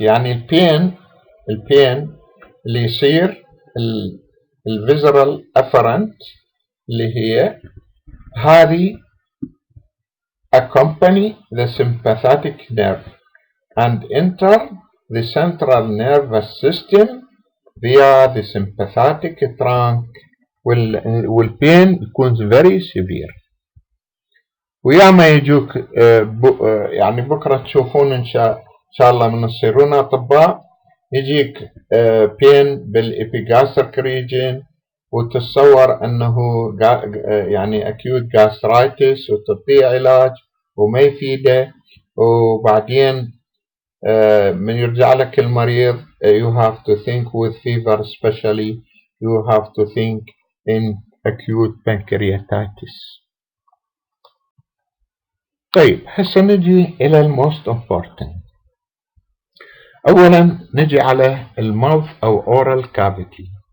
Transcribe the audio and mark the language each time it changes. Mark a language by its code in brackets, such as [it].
[en] يعني البين اللي يصير الفيزرال افرنت اللي هي هذه accompany the sympathetic nerve and enter the central nervous system via the sympathetic trunk، والبين يكون very severe. [ar] وياما يجوك يعني بكرة تشوفون إن شاء الله من تصيرون أطباء، يجيك بين بالإبيجاستريك ريجن وتتصور أنه يعني acute gastritis وتعطيه علاج وما يفيده، وبعدين من يرجع لك المريض you have to think with fever especially you have to think in acute pancreatitis. طيب هسه نجي إلى most important. أولا نجي على mouth أو oral cavity.